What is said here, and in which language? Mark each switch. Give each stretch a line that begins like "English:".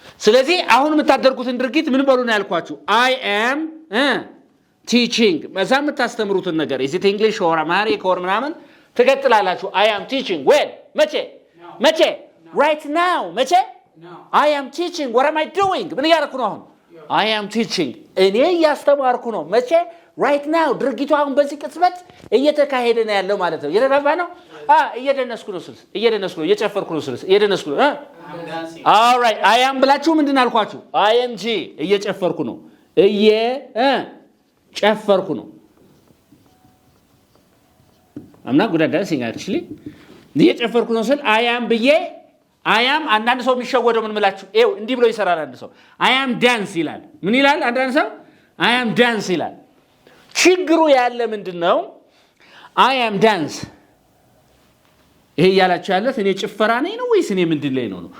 Amharic: ስለዚህ አሁን የምታደርጉትን ድርጊት ምን በሉ ነው ያልኳችሁ?
English: I am teaching።
Amharic: በዛ የምታስተምሩትን ነገር
English: is it English or Amharic or
Amharic: ምናምን ትቀጥላላችሁ።
English: I am teaching when መቼ right now መቼ No. I am teaching. What am I doing?
Amharic: ምን እያደረኩ ነው አሁን?
English: I am teaching.
Amharic: እኔ እያስተማርኩ ነው። መቼ?
English: right now
Amharic: ድርጊቱ አሁን በዚህ ቅጽበት እየተካሄደ ነው ያለው ማለት ነው። እየተባባ ነው? እየደነስኩ ነው ስልስ እየደነስኩ ነው እየጨፈርኩ ነው ስልስ እየደነስኩ ነው።
English: I'm dancing. all right I am
Amharic: ብላችሁ ምንድን አልኳችሁ?
English: ing
Amharic: እየጨፈርኩ ነው እየጨፈርኩ ነው።
English: I'm not good at dancing actually.
Amharic: እየጨፈርኩ ነው ስል I am ብዬ I am አንዳንድ ሰው የሚሸወደው ምን ምላችሁ ኤው እንዲህ ብሎ ይሰራል። አንድ ሰው
English: I am dance
Amharic: ይላል። ምን ይላል? አንዳንድ ሰው
English: I am dance
Amharic: ይላል። ችግሩ ያለ ምንድነው?
English: I am dance
Amharic: ይሄ ያላችሁ ያለው እኔ ጭፈራ ነኝ ነው ወይስ እኔ ምንድን ላይ ነው?